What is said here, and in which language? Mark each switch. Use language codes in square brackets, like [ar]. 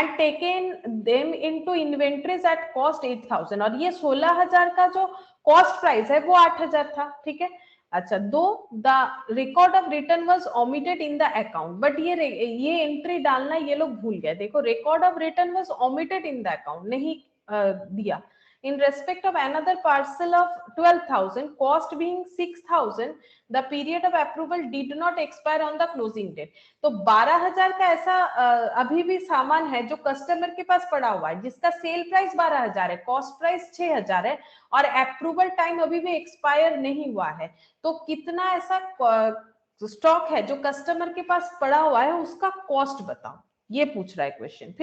[en] and taken them into inventories at cost 8,000, [hi] और ये 16,000 का जो कॉस्ट प्राइस है वो 8,000 था, ठीक है। [en] अच्छा, though the record of return was omitted in the account, but [hi] ये एंट्री डालना ये लोग भूल गए, देखो [en] record of return was omitted in the account, [hi] नहीं दिया। [en] In respect of another parcel of 12,000, cost being 6,000, the period of approval did not expire on the closing date. [hi] तो 12,000 का ऐसा अभी भी सामान है जो कस्टमर के पास पड़ा हुआ है, जिसका सेल प्राइस 12,000 है, कॉस्ट प्राइस 6,000 है, और अप्रूवल टाइम अभी भी एक्सपायर नहीं हुआ है, तो कितना ऐसा स्टॉक है जो कस्टमर के पास पड़ा हुआ है, उसका कॉस्ट बताओ, ये पूछ रहा है क्वेश्चन।